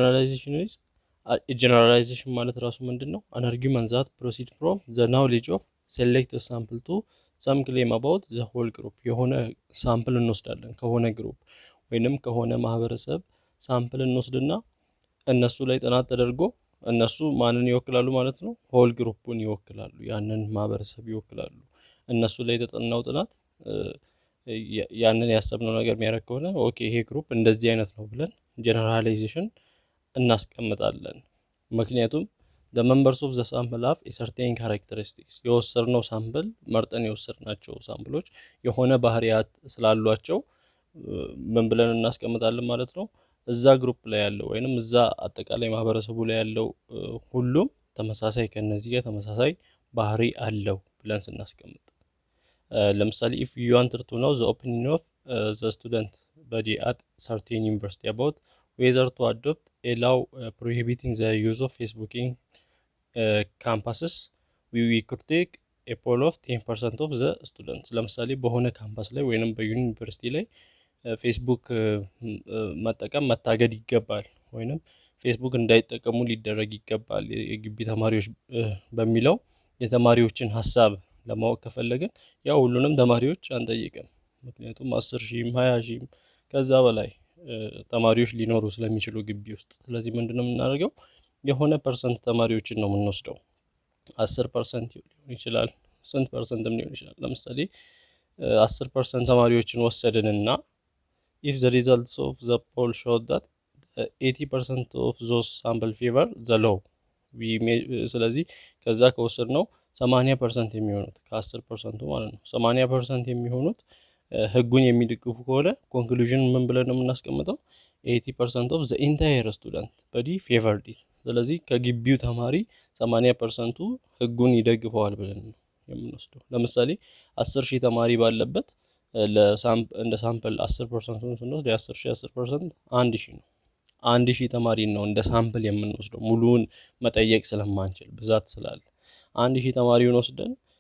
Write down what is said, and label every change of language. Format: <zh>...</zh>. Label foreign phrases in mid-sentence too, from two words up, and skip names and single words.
<am>ጀነራላይዜሽን ማለት ራሱ ምንድነው</am> <en>an argument that proceed from the knowledge of select sample to some claim about the whole group</en> <am>የሆነ ሳምፕል እንወስዳለን ከሆነ ግሩፕ ወይንም ከሆነ ማህበረሰብ ሳምፕል እንወስድና እነሱ ላይ ጥናት ተደርጎ እነሱ ማንን ይወክላሉ ማለት ነው ሆል ግሩፑን ይወክላሉ ያንን ማህበረሰብ ይወክላሉ እነሱ ላይ የተጠናው ጥናት ያንን ያሰብነው ነገር የሚያደርግ ከሆነ ኦኬ ይሄ ግሩፕ እንደዚህ አይነት ነው ብለን ጀነራላይዜሽን እናስቀምጣለን። ምክንያቱም</am> <en>the members of the sample have a certain characteristics</en> <am>የወሰድነው ሳምፕል መርጠን የወሰድናቸው ሳምፕሎች የሆነ ባህሪያት ስላሏቸው ምን ብለን እናስቀምጣለን ማለት ነው እዛ ግሩፕ ላይ ያለው ወይንም እዛ አጠቃላይ ማህበረሰቡ ላይ ያለው ሁሉም ተመሳሳይ ከነዚህ ጋር ተመሳሳይ ባህሪ አለው ብለን ስናስቀምጥ ለምሳሌ</am> <en>if you wanted to know the opinion of the student body at certain university about whether to adopt a law prohibiting the use of Facebook in campuses we could take a poll of 10% of the students</en> <am>ለምሳሌ በሆነ ካምፓስ ላይ ወይንም በዩኒቨርሲቲ ላይ ፌስቡክ መጠቀም መታገድ ይገባል ወይንም ፌስቡክ እንዳይጠቀሙ ሊደረግ ይገባል የግቢ ተማሪዎች በሚለው የተማሪዎችን ሐሳብ ለማወቅ ከፈለግን ያው ሁሉንም ተማሪዎች አንጠይቅም ምክንያቱም 10,000 20,000 ከዛ በላይ ተማሪዎች ሊኖሩ ስለሚችሉ ግቢ ውስጥ ስለዚህ ምንድነው የምናደርገው የሆነ ፐርሰንት ተማሪዎችን ነው የምንወስደው 10% ሊሆን ይችላል ስንት ፐርሰንትም ሊሆን ይችላል ለምሳሌ 10% ተማሪዎችን ወሰድንና</am> <en>if the results of the poll showed that 80% of those sample favor the law ስለዚህ</en> <am>ከዛ ከወሰድነው 80% የሚሆኑት ከ10% ማለት ነው 80% የሚሆኑት ህጉን የሚደግፉ ከሆነ ኮንክሉዥን ምን ብለን ነው የምናስቀምጠው</am> <en>80% of the entire student body favored it</en> <am>ስለዚህ ከግቢው ተማሪ 80%ቱ ህጉን ይደግፈዋል ብለን ነው የምንወስደው ለምሳሌ 10,000 ተማሪ ባለበት እንደ ሳምፕል 10%ን ስንወስድ የ10,000 10% 1,000 ነው 1,000 ተማሪ ነው እንደ ሳምፕል የምንወስደው ሙሉውን መጠየቅ ስለማንችል ብዛት ስላለ 1,000 ተማሪውን ወስደን</am>